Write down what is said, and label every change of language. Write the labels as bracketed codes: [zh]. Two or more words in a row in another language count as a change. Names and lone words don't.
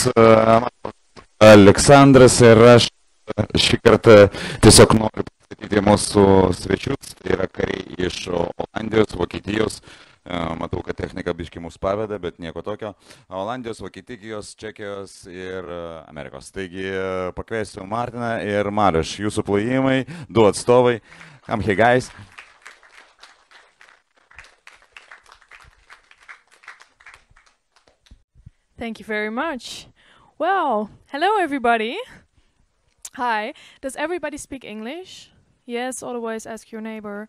[lt] Aleksandras ir aš šį kartą tiesiog noriu pristatyti mūsų svečius, tai yra kariai iš Olandijos, Vokietijos, matau, kad technika biški mus paveda, bet nieko tokio, Olandijos, Vokietijos, Čekijos ir Amerikos. Taigi pakviesiu Martiną ir Mariuš, jūsų plojimai, 2 atstovai, [en] come here guys. Thank you very much. Well, hello everybody. Hi. Does everybody speak English? Yes, otherwise ask your neighbor.